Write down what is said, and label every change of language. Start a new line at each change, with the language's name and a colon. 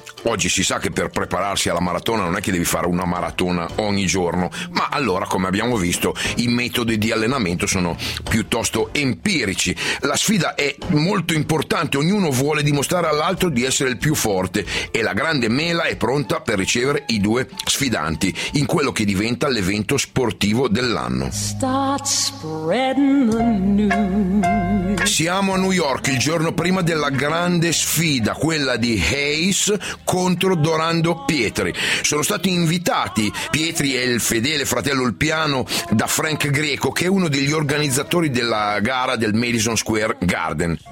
Italian: Oggi si sa che per prepararsi alla maratona non è che devi fare una maratona ogni giorno, ma allora, come abbiamo visto, i metodi di allenamento sono piuttosto empirici. La sfida è molto importante, ognuno vuole dimostrare all'altro di essere il più forte e la grande mela è pronta per ricevere i due sfidanti in quello che diventa l'evento sportivo dell'anno.
English: Start spreading the news.
Italian: Siamo a New York il giorno prima della grande sfida, quella di Hayes contro Dorando Pietri. Sono stati invitati Pietri e il fedele fratello Ulpiano da Frank Greco, che è uno degli organizzatori della gara del Madison Square Garden.